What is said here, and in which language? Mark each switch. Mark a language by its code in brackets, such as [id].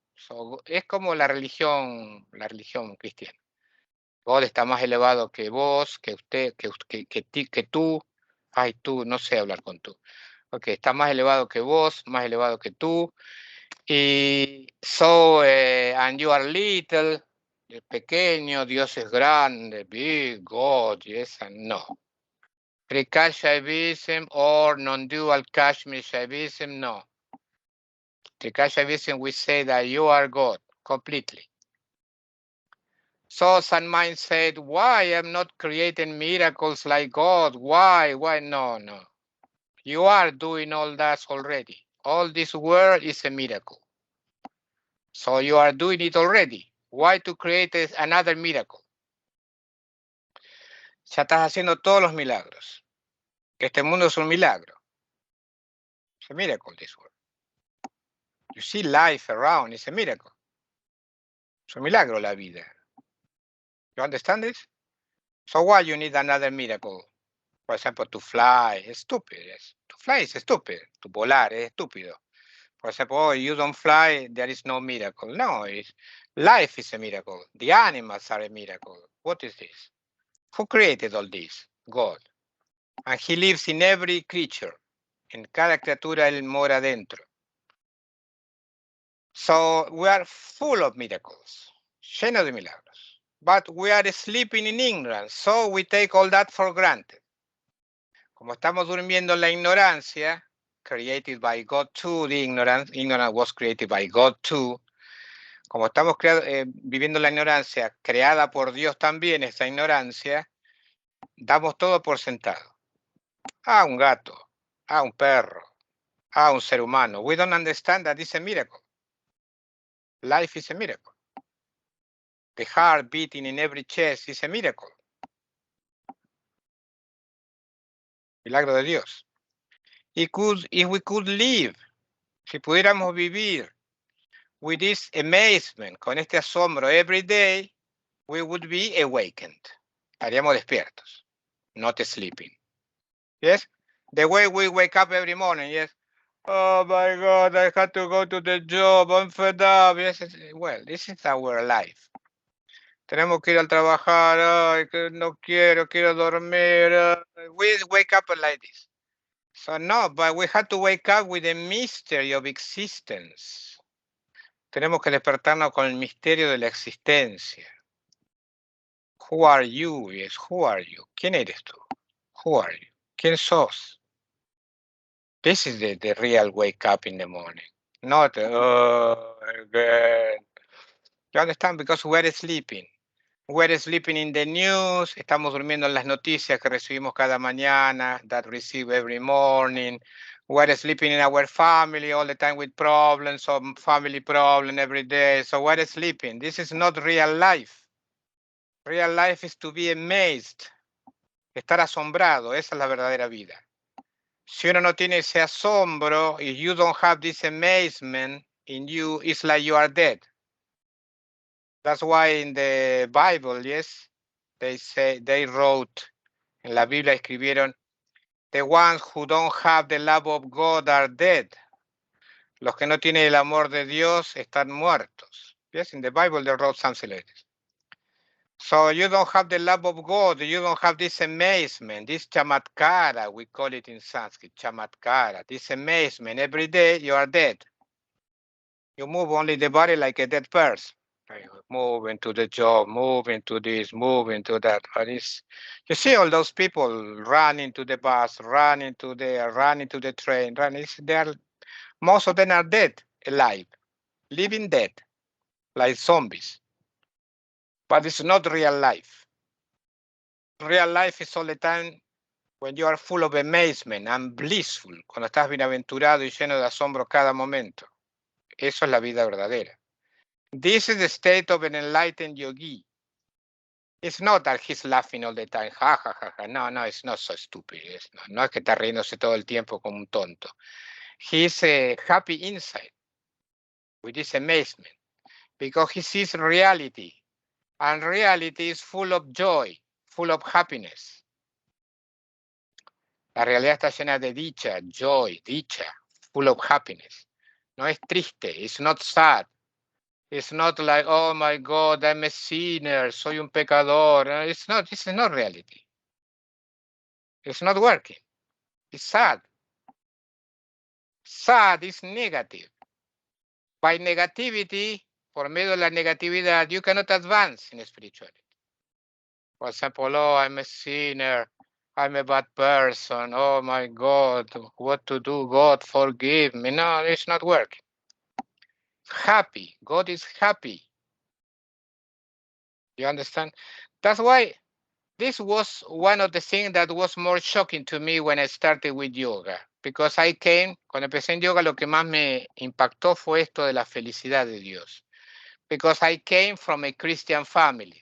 [es] So, es como la religión cristiana. God está más elevado que vos, que usted, que tú. Ay, tú, no sé hablar con tú. Ok, está más elevado que vos, más elevado que tú. [en] Y so, and you are little, [es] pequeño, Dios es grande, [en] big, God, yes and no. Trika Shaivism or non-dual Kashmir Shaivism, no. Trika Shaivism, we say that you are God, completely. So some mind said, why I'm not creating miracles like God? Why? No. You are doing all that already. All this world is a miracle. So you are doing it already. Why to create another miracle? [es] Ya estás haciendo todos los milagros. Este mundo es un milagro. [en] It's a miracle, this world. You see life around, it's a miracle. [es] Es un milagro la vida. [en] You understand this? So why you need another miracle? For example, to fly, it's stupid. Yes. To fly is stupid. To [es] volar es estúpido. [en] For example, oh, you don't fly, there is no miracle. No, life is a miracle. The animals are a miracle. What is this? Who created all this? God. And he lives in every creature. [es] En cada criatura él mora dentro. [en] So we are full of miracles, [es] llenos de milagros. [en] But we are sleeping in ignorance, so we take all that for granted. [es] Como estamos durmiendo en la ignorancia, [en] created by God too, the ignorance was created by God too. [es] Como estamos viviendo la ignorancia, creada por Dios también, esta ignorancia, damos todo por sentado. Un gato, un perro, un ser humano. [en] We don't understand that it's a miracle. Life is a miracle. The heart beating in every chest is a miracle. [es] Milagro de Dios. [en] If we could live, [es] si pudiéramos vivir [en] with this amazement, [es] con este asombro [en] every day, we would be awakened. [es] Estaríamos despiertos, [en] not sleeping. Yes? The way we wake up every morning, yes? Oh my God, I had to go to the job, I'm fed up. Yes, well, this is our life. [es] Tenemos que ir al trabajar, ay, que no quiero dormir. [en] We wake up like this. So no, but we have to wake up with the mystery of existence. [es] Tenemos que despertarnos con el misterio de la existencia. [en] Who are you? Yes, who are you? [es] ¿Quién eres tú? [en] Who are you? [es] ¿Quién sos? [en] This is the real wake up in the morning. Not, again. You understand? Because we're sleeping. We're sleeping in the news. [es] Estamos durmiendo en las noticias que recibimos cada mañana, [en] that receive every morning. We're sleeping in our family all the time with problems, some family problem every day. So we're sleeping. This is not real life. Real life is to be amazed. [es] Estar asombrado. Esa es la verdadera vida. Si uno no tiene ese asombro, [en] if you don't have this amazement in you, it's like you are dead. That's why in the Bible, yes, they wrote, [es] en la Biblia escribieron, [en] The ones who don't have the love of God are dead. [es] Los que no tienen el amor de Dios están muertos. [en] Yes, in the Bible they wrote something like this. So you don't have the love of God, you don't have this amazement, this chamatkara, we call it in Sanskrit, chamatkara, this amazement. Every day you are dead. You move only the body like a dead person. Move into the job, move into this, move into that. But you see all those people running to the bus, running to there, running to the train, most of them are dead, alive, living dead, like zombies. But it's not real life. Real life is all the time when you are full of amazement and blissful, [es] cuando estás bienaventurado y lleno de asombro cada momento. Eso es la vida verdadera. [en] This is the state of an enlightened yogi. It's not that he's laughing all the time, ja, ja, ja, ja. No, it's not so stupid. [es] No es que está riéndose todo el tiempo como un tonto. [en] He's happy inside with this amazement because he sees reality. And reality is full of joy, full of happiness. [es] La realidad está llena de dicha, [en] joy, [es] dicha, [en] full of happiness. [es] No es triste, [en] it's not sad. It's not like, oh my God, I'm a sinner, [es] soy un pecador. [en] It's not, this is not reality. It's not working. It's sad. Sad is negative. By negativity, [es] por medio de la negatividad, [en] you cannot advance in spirituality. For example, oh, I'm a sinner. I'm a bad person. Oh my God, what to do? God, forgive me. No, it's not working. Happy. God is happy. You understand? That's why this was one of the things that was more shocking to me when I started with yoga. Because [es] cuando empecé en yoga, lo que más me impactó fue esto de la felicidad de Dios. [en] Because I came from a Christian family.